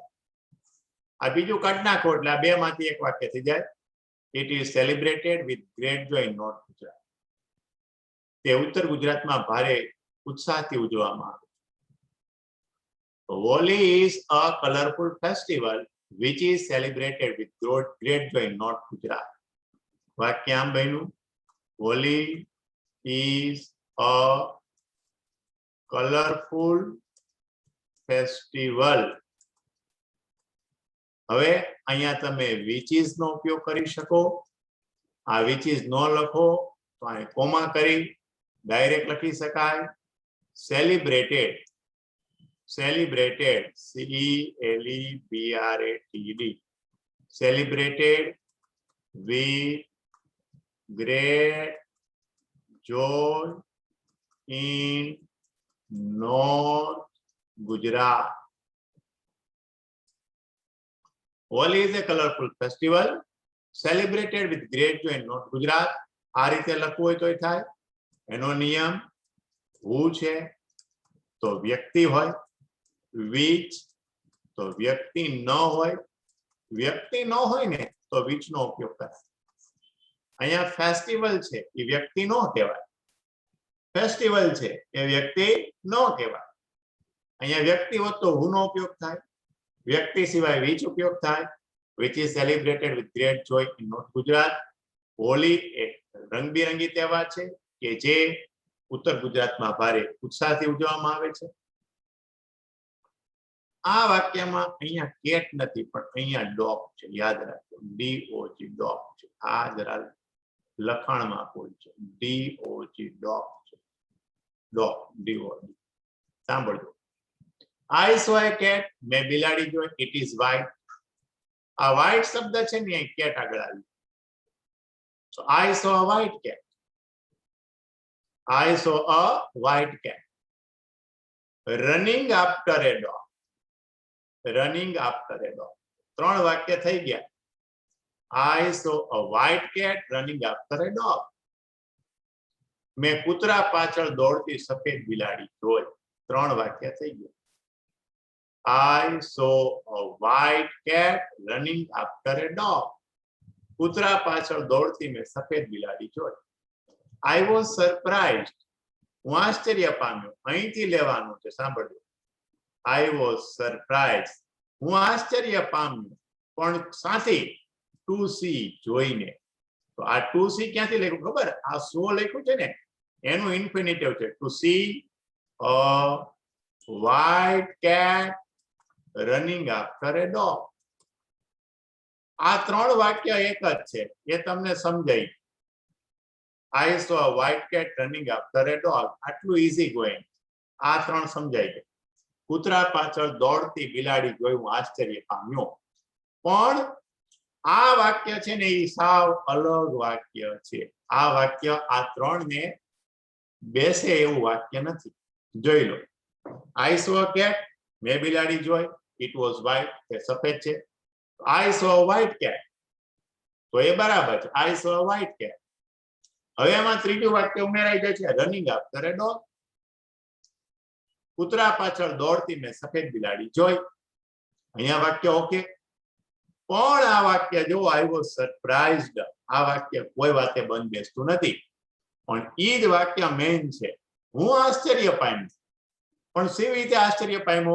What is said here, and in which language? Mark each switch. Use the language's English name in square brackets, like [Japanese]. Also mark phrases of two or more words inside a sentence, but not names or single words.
[Gujarati] આ બીજું કાઢ નાખો એટલે આ બે માંથી એક વાક્ય થઈ જાય. [English] It is celebrated with great joy in North Gujarat. [Gujarati] તે ઉત્તર ગુજરાતમાં ભારે ઉત્સાહથી ઉજવવામાં આવે. [English] Holi is a colorful festival which is celebrated with great joy in North Gujarat. [Gujarati] વાક્ય આમ બન્યું, હોલી [English] is a colorful festival. [Gujarati] હવે અહીંયા તમે [English] which is [Gujarati] નો ઉપયોગ કરી શકો. આ [English] which is [Gujarati] નો લખો તો અહીં કોમા કરી ડાયરેક્ટ લખી શકાય. [English] સેલિબ્રેટેડ, celebrated, CELEBRATED, celebrated with great joy in North Gujarat. Holi is a colorful festival celebrated with great joy in North Gujarat. [Gujarati] આ રીતે લખવું હોય તો થાય. એનો નિયમ હું છે તો વ્યક્તિ હોય, which તો વ્યક્તિ ન હોય. વ્યક્તિ ન હોય ને તો which નો ઉપયોગ કરાય. અહીંયા ફેસ્ટિવલ છે એ વ્યક્તિ નો કહેવાય. ફેસ્ટિવલ છે એ વ્યક્તિ નો કહેવાય. અહીંયા વ્યક્તિ હોત તો હું નો ઉપયોગ થાય. વ્યક્તિ સિવાય which ઉપયોગ થાય. [English] which is celebrated with great joy in North Gujarat. [Gujarati] હોલી એક રંગબેરંગી તહેવાર છે કે જે ઉત્તર ગુજરાતમાં ભારે ઉત્સાહથી ઉજવવામાં આવે છે. આ વાક્યમાં અહીંયા કેટ નથી પણ અહીંયા ડોગ છે. યાદ રાખજો, DOG ડોગ છે. આ જરા લખાણમાં કોઈ છે. DOG ડોગ છે. ડોગ, DOG. સાંભળજો. [English] I saw a cat, [Gujarati] મેં બિલાડી જોઈ. [English] It is white. [Gujarati] આ white શબ્દ છે ને અહીં કેટ આગળ આવી. [English] So I saw a white cat. I saw a white cat running after a dog. Running after a dog. [Gujarati] ત્રણ વાક્ય થઈ ગયા. [English] I saw a white cat running after a dog. [Gujarati] મેં કૂતરા પાછળ દોડતી સફેદ બિલાડી જોઈ. ત્રણ વાક્ય થઈ ગયા. [English] I saw a white cat running after a dog. [Gujarati] કૂતરા પાછળ દોડતી મેં સફેદ બિલાડી જોઈ. [English] I was surprised. [Gujarati] હું આશ્ચર્ય પામ્યો. અહીંથી લેવાનું છે, સાંભળજો. [English] I was surprised. [Gujarati] હું આશ્ચર્ય પામ્યો પણ સાથી [English] to see [Gujarati] જોઈને. તો આ [English] to see [Gujarati] ક્યાંથી લખ્યું ખબર? આ so લખ્યું છે ને એનું ઇન્ફિનિટિવ છે. [English] to see a white cat running after a dog. [Gujarati] આ ત્રણ વાક્ય એક જ છે, એ તમને સમજાય. [English] I saw a white cat running after a dog. [Gujarati] આટલું [English] easy going. [Gujarati] આ ત્રણ સમજાય છે. કૂતરા પાછળ દોડતી બિલાડી જોઈ હું આશ્ચર્ય પામ્યો. પણ આ વાક્ય છે ને એ સાવ અલગ વાક્ય છે. આ વાક્ય આ ત્રણ ને બેસે એવું વાક્ય નથી. જોઈ લો. [English] I saw a cat, [Gujarati] મેં બિલાડી જોઈ. [English] It was white, [Gujarati] તે સફેદ છે. [English] I saw a white cat. [Gujarati] તો એ બરાબર છે. [English] I saw a white cat. [Gujarati] હવે એમાં ત્રીજું વાક્ય ઉમેરાઈ જાય છે, [English] running after a dog. [Gujarati] કૂતરા પાછળ દોડતી મેં સફેદ બિલાડી જોઈ. અહીંયા વાક્ય ઓકે, પણ આ વાક્ય જો [English] I was surprised, [Gujarati] આ વાક્ય કોઈ વાતે બંધ બેસતું નથી, પણ ઈ જ વાક્ય મેઇન છે. હું આશ્ચર્ય પામ્યો, પણ સી રીતે આશ્ચર્ય પામ્યો?